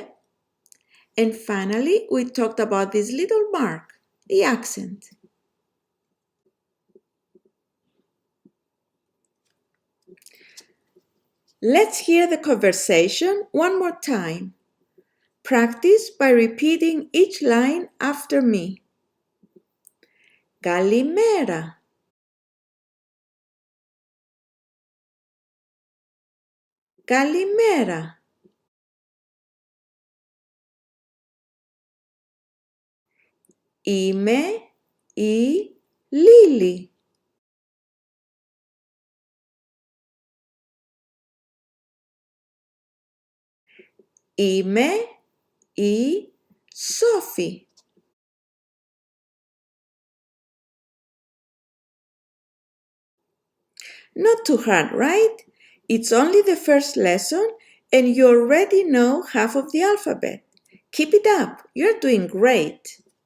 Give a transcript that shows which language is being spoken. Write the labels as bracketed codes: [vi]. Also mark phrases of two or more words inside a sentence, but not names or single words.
[en] And finally, we talked about this little mark, the accent. Let's hear the conversation one more time. Practice by repeating each line after me. [el] Καλημέρα. Καλημέρα. Είμαι η Λίλη. Είμαι η Σόφη. [en] Not too hard, right? It's only the first lesson and you already know half of the alphabet. Keep it up. You're doing great.